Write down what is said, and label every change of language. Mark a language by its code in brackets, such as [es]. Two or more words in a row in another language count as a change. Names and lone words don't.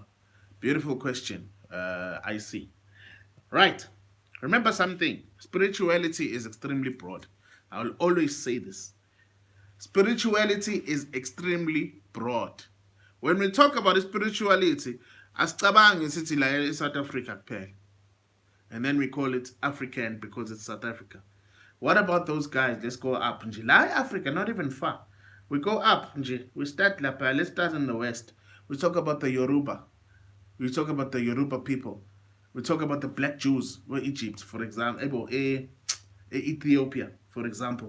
[en] Beautiful question. I see. Right. Remember something. Spirituality is extremely broad. I will always say this. Spirituality is extremely broad. When we talk about spirituality, [zu] asicabangi sithi la eSouth Africa kuphela. [en] And then we call it African because it's South Africa. What about those guys? Let's go up. La Africa, not even far. We go up. We start lapha. Let's start in the west. We talk about the Yoruba. We talk about the Yoruba people. We talk about the black Jews, or Egypt, for example, Ethiopia, for example.